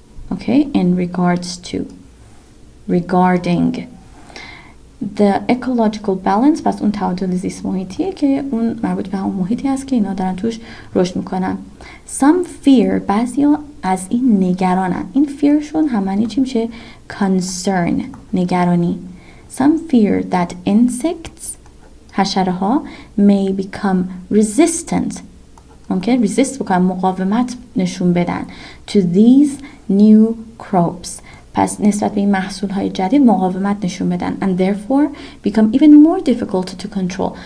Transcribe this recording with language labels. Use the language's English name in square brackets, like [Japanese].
[English] Okay? in regards to regarding the ecological balance. [Persian] پس اون تعادل زیست محیطیه که اون مربوط به همون محیطی هست که اینا دارن توش رشد میکنن. [English] some fear [Persian] بعضیا از این نگرانن. این fearشون همانی چی میشه؟ concern نگرانی. [English] some fear that insects [Persian] حشره ها [English] may become resistant. [Persian] ممکن resist بکنن، مقاومت نشون بدن [English] to these new crops. [Persian] پس نسبت به این محصول های جدید مقاومت نشون بدن [English] and therefore become even more difficult to control.